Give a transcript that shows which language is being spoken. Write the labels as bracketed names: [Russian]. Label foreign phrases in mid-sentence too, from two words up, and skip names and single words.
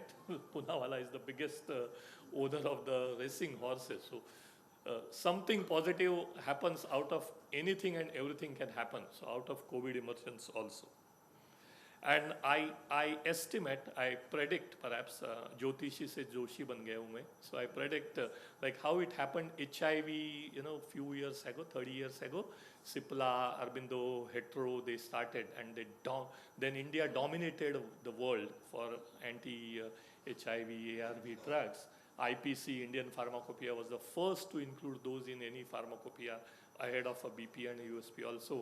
[English] Poonawalla is the biggest owner of the racing horses. So something positive happens out of anything and everything can happen. So out of COVID emergence also. And I estimate, I predict, perhaps, [Hindi] ज्योतिषी से जोशी बन गया हूँ मैं. [English] So I predict like how it happened, HIV, few years ago, 30 years ago, Cipla, Arbindo, Hetero, they started and then India dominated the world for anti-HIV, ARV drugs. IPC, Indian Pharmacopoeia, was the first to include those in any pharmacopoeia ahead of a BP and a USP also.